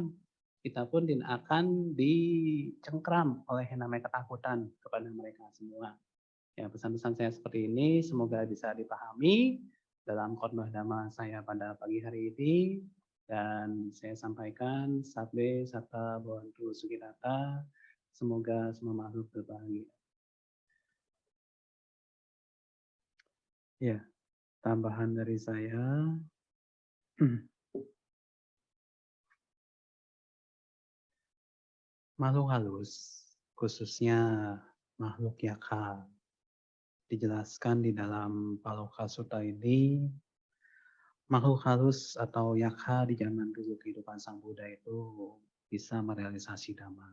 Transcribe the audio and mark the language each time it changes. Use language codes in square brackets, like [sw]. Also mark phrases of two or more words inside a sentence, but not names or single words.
[id] Kita pun tidak akan dicengkram oleh yang namanya ketakutan kepada mereka semua. Ya, pesan-pesan saya seperti ini semoga bisa dipahami dalam khotbah dhamma saya pada pagi hari ini, dan saya sampaikan [pi] sabbe satta bhavantu sukhitata, [id] semoga semua makhluk berbahagia. Ya, tambahan dari saya, makhluk halus, khususnya makhluk yakha, dijelaskan di dalam Paloka Sutta ini, makhluk halus atau yakha di zaman dulu kehidupan Sang Buddha itu bisa merealisasi Dhamma.